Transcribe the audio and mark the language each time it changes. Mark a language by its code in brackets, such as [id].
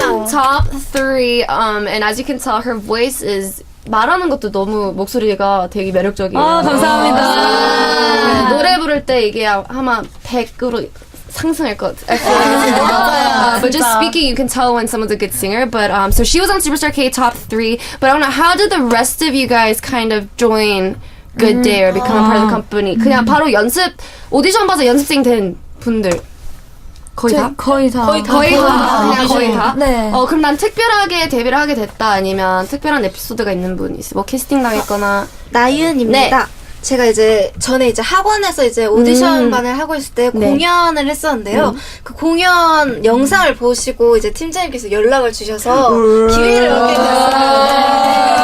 [en] Top 3, and as you can tell, her voice is [ko] 말하는 것도 너무 목소리가 되게 매력적이에요. 감사합니다. 노래 부를 때 이게 아마 100으로 상승할 것 같아요. [en] But just speaking, you can tell when someone's a good singer. But so she was on Superstar K top 3. But I don't know, how did the rest of you guys kind of join Good Day or become a part of the company? [ko] 그냥 바로 오디션 봐서 연습생 된 분들. 거의 다? 거의 다. 그냥 거의 다? 네. 그럼 난 특별하게 데뷔를 하게 됐다 아니면 특별한 에피소드가 있는 분이 있어? 뭐 캐스팅 당했거나. 나윤입니다. 네. 제가 이제 전에 이제 학원에서 이제 오디션반을 하고 있을 때 공연을 했었는데요. 그 공연 영상을 보시고 이제 팀장님께서 연락을 주셔서 기회를 얻게 됐어요.